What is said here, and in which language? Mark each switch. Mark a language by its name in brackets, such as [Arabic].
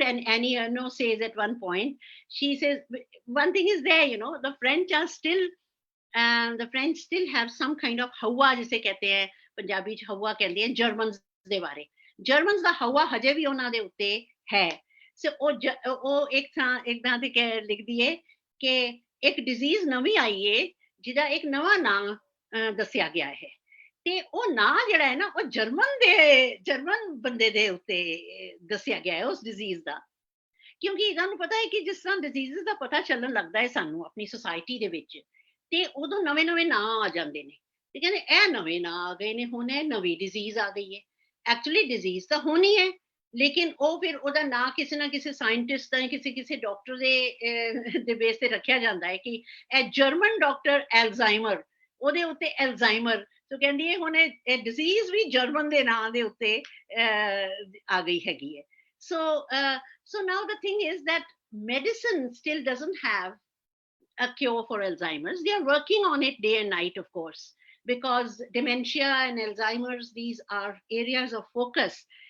[English] And Annie Ernaux says at one point, she says, one thing is there, the French are still, the French still have some kind of hawa, [Punjabi] जिसे कहते हैं पंजाबी च hawa कहते हैं Germans दे बारे. Germans ਦਾ hawa हजे भी ਉਹਨਾਂ ਦੇ ਉੱਤੇ है. So ਉਹ ਇੱਕ ਥਾਂ ਤੇ ਲਿਖਦੀ ਹੈ ਕਿ ਇੱਕ ਡਿਜ਼ੀਜ਼ ਨਵੀਂ ਆਈ ਹੈ ਜਿਹਦਾ ਇੱਕ ਨਵਾਂ ਨਾਂ ਦੱਸਿਆ ਗਿਆ ਹੈ. ਤੇ ਉਹ ਨਾਂ ਜਿਹੜਾ ਹੈ ਨਾ ਉਹ ਜਰਮਨ ਬੰਦੇ ਦੇ ਉੱਤੇ ਦੱਸਿਆ ਗਿਆ ਹੈ ਉਸ ਡਿਜ਼ੀਜ਼ ਦਾ, ਕਿਉਂਕਿ ਇਹਨਾਂ ਨੂੰ ਪਤਾ ਹੈ ਕਿ ਜਿਸ ਤਰ੍ਹਾਂ ਡਿਜ਼ੀਜ਼ ਦਾ ਪਤਾ ਚੱਲਣ ਲੱਗਦਾ ਹੈ ਸਾਨੂੰ ਆਪਣੀ ਸੋਸਾਇਟੀ ਦੇ ਵਿੱਚ, ਤੇ ਉਦੋਂ ਨਵੇਂ ਨਾਂ ਆ ਜਾਂਦੇ ਨੇ, ਤੇ ਕਹਿੰਦੇ ਇਹ ਨਵੇਂ ਨਾਂ ਆ ਗਏ ਨੇ, ਹੁਣ ਇਹ ਨਵੀਂ ਡਿਜ਼ੀਜ਼ ਆ ਗਈ ਹੈ. ਐਕਚੁਅਲੀ ਡਿਜ਼ੀਜ਼ ਤਾਂ ਹੋਣੀ ਹੈ, ਲੇਕਿਨ ਉਹ ਫਿਰ ਉਹਦਾ ਨਾਂ ਕਿਸੇ ਨਾ ਕਿਸੇ ਸਾਇੰਟਿਸਟ ਦਾ ਕਿਸੇ ਡਾਕਟਰ ਦੇ ਬੇਸ ਤੇ ਰੱਖਿਆ ਜਾਂਦਾ ਹੈ ਕਿ ਇਹ ਜਰਮਨ ਡਾਕਟਰ ਐਲਜ਼ਾਈਮਰ, ਉਹਦੇ ਉੱਤੇ ਐਲਜ਼ਾਈਮਰ, ਸੋ ਕਹਿੰਦੀ ਹੈ ਹੁਣ ਇਹ ਡਿਜ਼ੀਜ਼ ਵੀ ਜਰਮਨ ਦੇ ਨਾਂ ਦੇ ਉੱਤੇ ਆ ਗਈ ਹੈਗੀ ਹੈ. [English] So now the thing is that medicine still doesn't have a cure for Alzheimer's. They are working on it day and night, of course, because dementia and Alzheimer's, these are areas of focus.